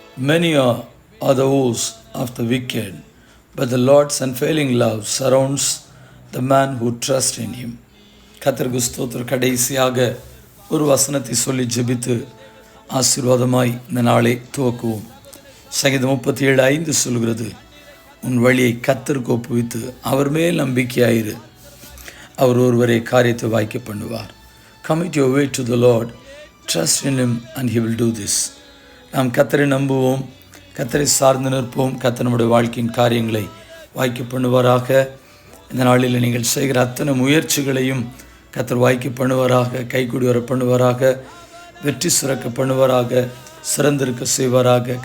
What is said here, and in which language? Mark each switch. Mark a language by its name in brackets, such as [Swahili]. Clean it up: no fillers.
[English] Many are the woes of the wicked, but the Lord's unfailing love surrounds the man who trusts in him. [Tamil] கர்த்தருக்கு ஸ்தோத்திரம். கடைசியாக ஒரு வசனத்தை சொல்லி ஜெபித்து ஆசீர்வாதமாய் இந்த நாளை துவக்குவோம். சங்கீதம் 37:5 சொல்கிறது, உன் வழியை கர்த்தருக்கு ஒப்புவித்து அவர் மேல் நம்பிக்கையாயிரு, அவர் ஒருவரே காரியத்தை வாய்க்க பண்ணுவார். [English] Commit your way to the Lord, trust in him and he will do this. [Tamil] நாம் கர்த்தரை நம்புவோம், கர்த்தரை சார்ந்து நிற்போம். கர்த்தர் நம்முடைய வாழ்க்கையின் காரியங்களை வாய்க்க பண்ணுவாராக. இந்த நாளில் நீங்கள் செய்கிற அத்தனை முயற்சிகளையும் கர்த்தர் வாய்க்க பண்ணுவாராக, கைகூடி வர பண்ணுவாராக, வெற்றி சுரக்க பண்ணுவாராக, சிறந்திருக்க செய்வாராக.